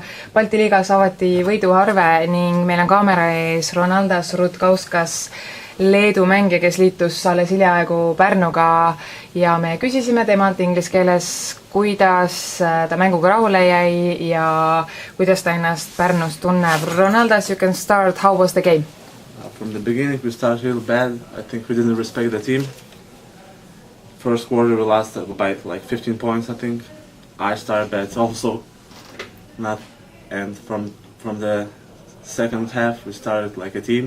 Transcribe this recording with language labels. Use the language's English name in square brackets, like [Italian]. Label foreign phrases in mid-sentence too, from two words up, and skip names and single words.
[Estonian] Balti liigas avati võiduarve ning meil on kaamera ees Ronaldas Rutkauskas, Leedu mängija, kes liitus alles hiljaaegu Pärnuga ja me küsisime temalt inglise keeles, kuidas ta mänguga rahule jäi ja kuidas ta ennast Pärnus tunneb. [English] Ronaldas, you can start. How was the game? From the beginning we started real bad. I think we didn't respect the team. First quarter we lost by like 15 points, I think. I started bad also. And from the second half we started like a team.